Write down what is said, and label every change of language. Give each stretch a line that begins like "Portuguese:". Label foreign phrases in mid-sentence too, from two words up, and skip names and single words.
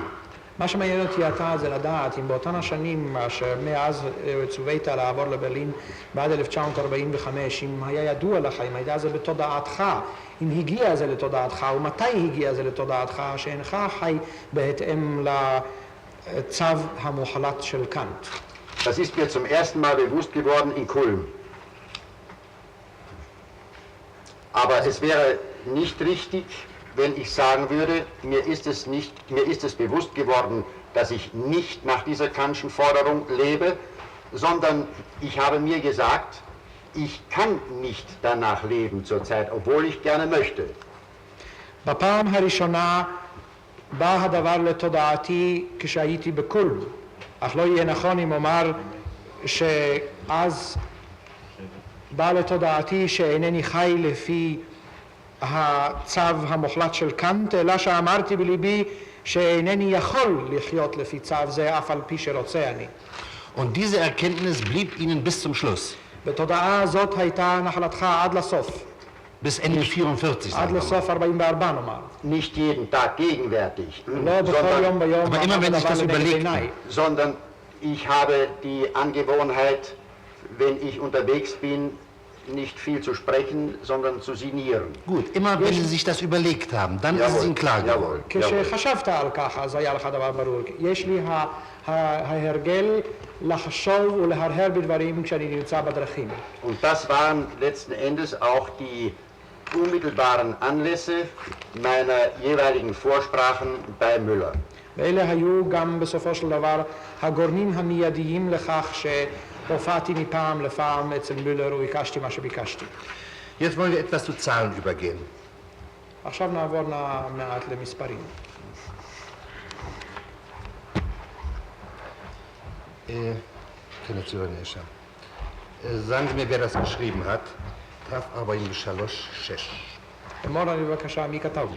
Hebrew: מה שמעניין אותי אתה זה לדעת אם באותן השנים שמאז צווית לעבור לברלין בעד 1945, אם היה ידוע לך, אם הייתה זה בתודעתך, אם הגיע זה לתודעתך ומתי הגיע זה לתודעתך, שאינך חי בהתאם לצו המוחלט של קאנט.
German: Das ist mir zum ersten Mal bewusst geworden in Kulm. Aber es wäre nicht richtig, wenn ich sagen würde, mir ist es bewusst geworden, dass ich nicht nach dieser Kantschen Forderung lebe, sondern ich habe mir gesagt, ich kann nicht danach leben zurzeit, obwohl ich gerne möchte.
Hebrew: בפעם הראשונה בא הדבר לתודעתי כשהייתי בקולם, אך לא יהיה נכון אם אומר שאז בא לתודעתי שאינני חי לפי הצו המוחלט של קאנט, אלא שאמרתי בליבי שאינני יכול לחיות לפי צו זה אף על פי שרוצה אני.
German: Und diese Erkenntnis blieb Ihnen bis zum Schluss.
Hebrew: בתודעה הזאת הייתה נחלתך עד לסוף.
German: Bis Ende 44.
Hebrew: עד לסוף 44 נאמר.
German: Nicht jeden Tag gegenwärtig,
Hebrew: לא בכל יום ביום.
German: Aber immer wenn sich das überlegt. Sondern ich habe die Angewohnheit, wenn ich unterwegs bin, nicht viel zu sprechen, sondern zu sinnieren. Gut, immer wenn Sie sich das überlegt haben, dann ist es Ihnen klar geworden.
Hebrew: כשחשבת על כך, אז היה לך דבר ברור. יש לי ההרגל לחשוב ולהרהר בדברים כשאני נמצא בדרכים.
German: Und das waren letzten Endes auch die unmittelbaren Anlässe meiner jeweiligen Vorsprachen bei Müller.
Hebrew: ואלה היו גם בסופו של דבר הגורמים המיידיים לכך שהופעתי מפעם לפעם אצל מולר וביקשתי מה שביקשתי.
German: Jetzt wollen wir etwas zu Zahlen übergehen.
Hebrew: עכשיו נעבור מעט למספרים.
German: Sagen Sie mir, wer das geschrieben hat. Traf aber in Shalosh 6.
Hebrew: אמור לי בבקשה מי כתב.